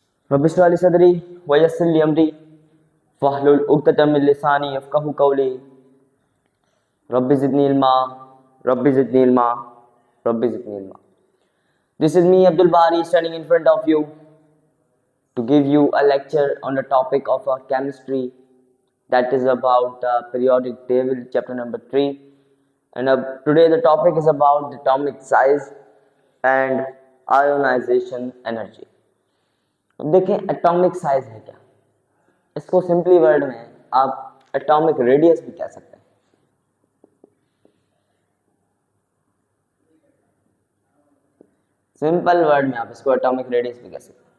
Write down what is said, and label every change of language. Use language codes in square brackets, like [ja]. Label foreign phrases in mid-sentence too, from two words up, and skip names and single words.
[ar] رب اشرح لي صدري ويسر لي أمري واحلل عقدة من لساني يفقهوا قولي رب زدني علما رب زدني علما رب زدني علما. [en] This is me Abdul Bari standing in front of you to give you a lecture on the topic of chemistry, that is about periodic table chapter number 3, and today the topic is about the atomic size and ionization energy. [hi] देखें [en] atomic size [hi] है क्या, इसको [en] simply word [hi] में आप [en] atomic radius [hi] भी कह सकते हैं। [en] simple word [hi] में आप इसको [en] atomic radius [hi] भी कह सकते हैं।